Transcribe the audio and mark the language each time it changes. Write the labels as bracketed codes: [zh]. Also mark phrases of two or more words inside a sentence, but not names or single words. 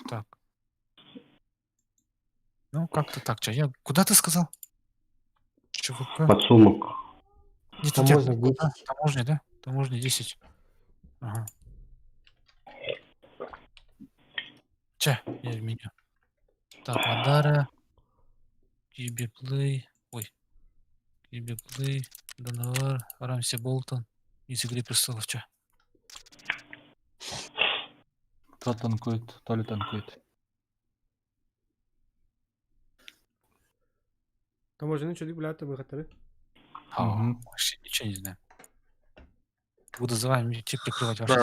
[ru] Так. Ну, как-то так. Я... Куда ты сказал? ЧВК? Подсумок. Нет, у тебя Таможня 10. таможня, да? Таможня 10. Ага. Че, я в меню. Так, Мадара. Кибиплей. Ой. Кибиплей. Доновар. Рамси Болтон. Из Игры Престолов. Че? Кто танкует? Толя танкует. Таможенный что регулятор выхотали? Мгм. Вообще ничего не знаю. Буду за вами идти прикрывать ваши